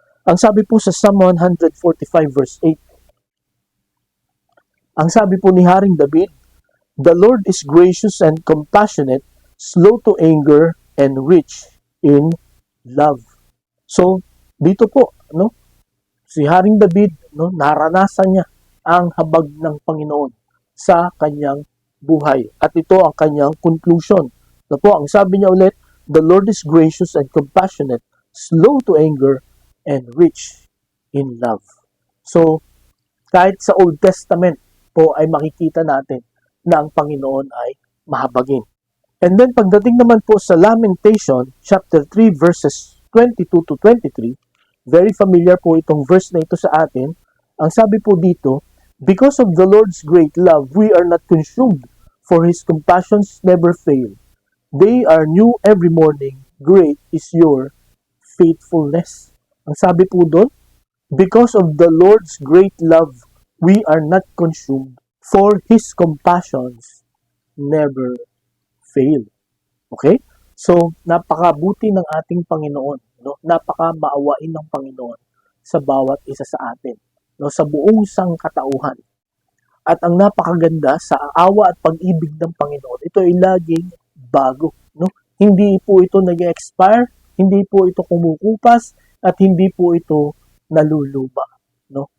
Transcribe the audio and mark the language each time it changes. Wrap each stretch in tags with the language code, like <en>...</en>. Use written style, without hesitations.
<tl>Ang sabi po sa Psalm 145 verse 8, ang sabi po ni Haring David,</tl> <en>"The Lord is gracious and compassionate, slow to anger, and rich in love."</en> <tl>So, dito po, no, si Haring David, no, naranasan niya ang habag ng Panginoon sa kanyang buhay. At ito ang kanyang conclusion. No po, ang sabi niya ulit,</tl> <en>"The Lord is gracious and compassionate, slow to anger, and rich in love."</en> <tl>So, kahit sa Old Testament po ay makikita natin na ang Panginoon ay mahabagin.</tl> <en>And then</en> <tl>pagdating naman po sa Lamentation chapter 3 verses 22 to 23,</tl> <en>very familiar</en> <tl>po itong verse na ito sa atin. Ang sabi po dito,</tl> <en>"Because of the Lord's great love, we are not consumed, for His compassions never fail. They are new every morning. Great is your faithfulness."</en> <tl>Ang sabi po doon,</tl> <en>because of the Lord's great love, we are not consumed, for His compassions never fail.</en> <tl>Okay? So, napakabuti ng ating Panginoon, no? Napaka-maawain ng Panginoon sa bawat isa sa atin, no? Sa buong sangkatauhan. At ang napakaganda sa awa at pag-ibig ng Panginoon, ito ay laging bago, no? Hindi po ito nag-expire, hindi po ito kumukupas, at hindi po ito naluluba, no?</tl>